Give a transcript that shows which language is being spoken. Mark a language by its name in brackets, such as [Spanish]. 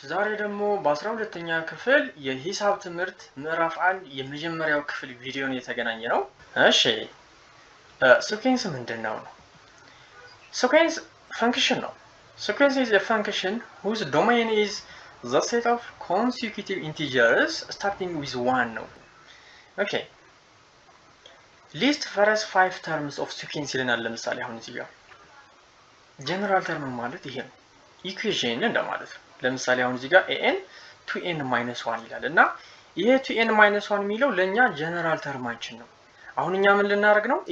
[Amharic] ዛሬ ደግሞ በ12ኛ ክፍል የሂሳብ ትምህርት ምዕራፍ 1 የመጀመሪያው ክፍል ቪዲዮ ነው የተገናኘ ነው። እሺ ሲኩዌንስ ምንድነው? ሲኩዌንስ ፈንክሽን ነው። [English] Sequence is a function whose domain is the set of consecutive integers starting with 1 [Amharic] ነው። Okay. [English] List first 5 terms of sequence [Amharic] ይለናል። ለምሳሌ አሁን እዚህ ጋር ጀነራል ተርም ማለት ይሄ ነው። ኢኩዌሽን እንደማለት ነው። ለምሳሌ አሁን እዚህ ጋር an 2n - 1 ይላል እና ይሄ 2n - 1 የሚለው ለኛ ጀነራል ተርማችን ነው። አሁን እኛ ምን ልናደርግ ነው?